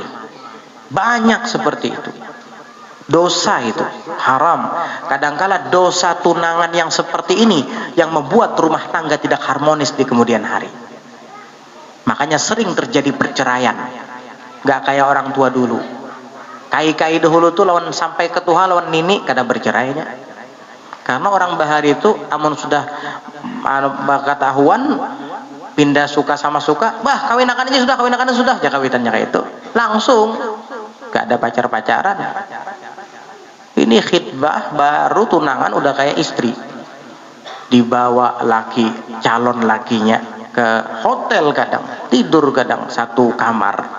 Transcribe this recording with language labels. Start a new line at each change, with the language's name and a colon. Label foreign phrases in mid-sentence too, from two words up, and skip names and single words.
Indonesian: Banyak seperti itu. Dosa itu haram. Kadangkala dosa tunangan yang seperti ini yang membuat rumah tangga tidak harmonis di kemudian hari. Makanya sering terjadi perceraian. Gak kayak orang tua dulu.
Banjar: Kai-kai dahulu tuh lawan sampai ke Tuhan lawan nini kada bercerainya. Karena orang bahari itu amun sudah ketahuan pindah suka sama suka, bah kawin akan aja sudah, kawin akan sudah, ya kawitannya kayak itu.
Indonesian: Langsung gak ada pacar-pacaran. Ini khitbah baru tunangan udah kayak istri. Dibawa laki, calon lakinya ke hotel kadang, tidur kadang satu kamar.